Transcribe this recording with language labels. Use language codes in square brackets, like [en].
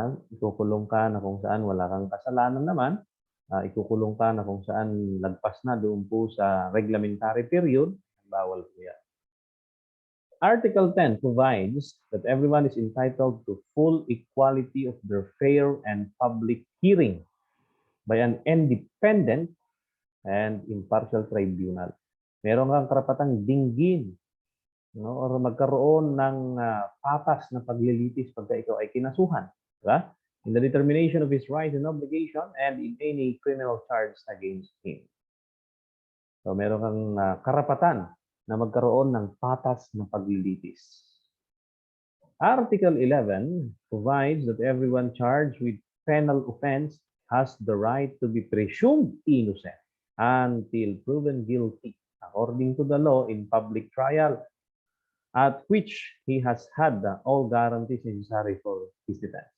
[tl] Ikukulong ka na kung saan wala kang kasalanan naman. Ikukulong ka na kung saan lagpas na doon po sa reglementary period. Bawal po yan. [en] Article 10 provides that everyone is entitled to full equality of their fair and public hearing by an independent and impartial tribunal. [tl] Meron kang karapatang dinggin, no, or magkaroon ng patas na paglilitis pagka ikaw ay kinasuhan. Diba? [en] In the determination of his rights and obligation and in any criminal charge against him. [tl] So meron kang karapatan na magkaroon ng patas na paglilitis. [en] Article 11 provides that everyone charged with penal offense has the right to be presumed innocent until proven guilty according to the law in public trial, at which he has had all guarantees necessary for his defense.